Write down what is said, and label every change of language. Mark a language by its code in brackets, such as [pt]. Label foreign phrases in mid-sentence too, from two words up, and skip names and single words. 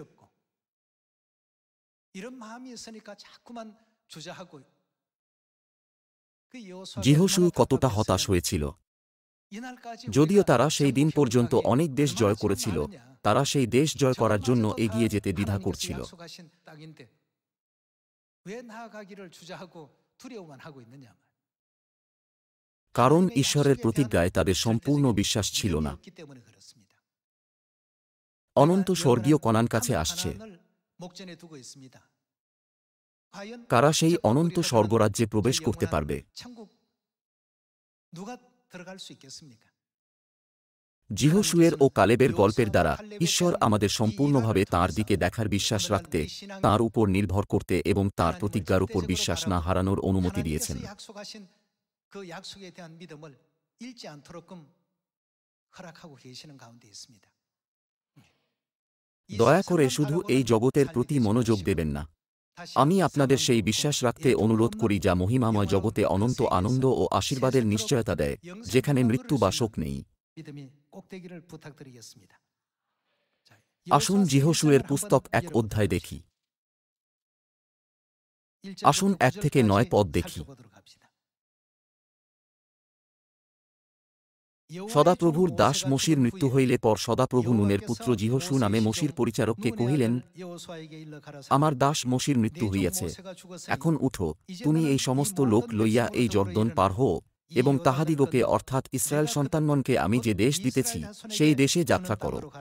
[bn] জিহোশু কতটা হতাশ হয়েছিল! যদিও তারা সেই দিন পর্যন্ত অনেক দেশ জয় করেছিল, তারা সেই দেশ জয় করার জন্য এগিয়ে যেতে দ্বিধা করছিল। [ko] 왜 나아가기를 주저하고 두려워만 하고 있느냐? [bn] কারণ ঈশ্বরের প্রতিজ্ঞায় তাদের সম্পূর্ণ বিশ্বাস ছিল না। [ko] 없기 때문에 그렇습니다. [bn] অনন্ত স্বর্গীয় কনান কাছে আসছে। [ko] 가나안을 목전에 두고 있습니다. 과연 [bn] কারা সেই [ko] 저 [bn] অনন্ত [ko] 우리가 [bn] স্বর্গরাজ্যে [ko] 들어간 [bn] প্রবেশ [ko] 저 [bn] করতে [ko] 영원한 [bn] পারবে? [ko] 천국 누가 들어갈 수 있겠습니까? [bn] জিহোশুয়ের ও কালেবের গল্পের দ্বারা ঈশ্বর আমাদের সম্পূর্ণভাবে তাঁর দিকে দেখার বিশ্বাস রাখতে, তাঁর উপর নির্ভর করতে এবং তাঁর প্রতিজ্ঞার উপর বিশ্বাস না হারানোর অনুমতি দিয়েছেন। [ko] 하나님께서 약속하신 그 약속에 대한 믿음을 잃지 않도록끔 허락하고 계시는 가운데 있습니다. 이 [bn] দয়া করে [ko] 세상만 [bn] শুধু [ko] 바라보는 [bn] এই জগতের [ko] 삶이 [bn] প্রতি [ko] 되지 [bn] মনোযোগ [ko] 마시고 [bn] দেবেন না। [ko] 다시 [bn] আমি আপনাদের [ko] 세상만 [bn] সেই [ko] 보고 [bn] বিশ্বাস রাখতে [ko] 이렇게 [bn] অনুরোধ করি যা [ko] 없는 [bn] মহিমাময় [ko] 영원한 [bn] জগতে [ko] 그 [bn] অনন্ত [ko] 세계에서 [bn] আনন্দ ও আশীর্বাদের [ko] 세세토록 [bn] নিশ্চয়তা দেয়, [ko] 영생을 [bn] যেখানে [ko] 얻을 [bn] মৃত্যু [ko] 수 [bn] বা [ko] 있는 [bn] শোক নেই। [ko] 믿음이 꼭 되기를 부탁드리겠습니다. 자, [bn] আসুন [ko] 여호수아 [bn] জিহোশুয়ের [ko] 1장을 [bn] পুস্তক [ko] 한번 [bn] 1 অধ্যায় [ko] 열어보도록 [bn] দেখি। [ko] 하겠습니다. [bn] আসুন [ko] 1절부터 [bn] 1 থেকে 9 [ko] 9절까지 [bn] পদ দেখি। [ko] 살펴보도록 합시다. [bn] সদাপ্রভুর দাস মোশির মৃত্যু হইলে পর সদাপ্রভু নুনের পুত্র জিহোশু নামে মোশির পরিচারককে কহিলেন, আমার দাস মোশির মৃত্যু হইয়াছে, এখন উঠো, তুমি এই সমস্ত লোক লইয়া এই জর্দন পার হও, এবং তাহাদিগকে অর্থাৎ ইসরায়েল সন্তানগণকে আমি যে দেশ দিতেছি সেই দেশে যাত্রা করো।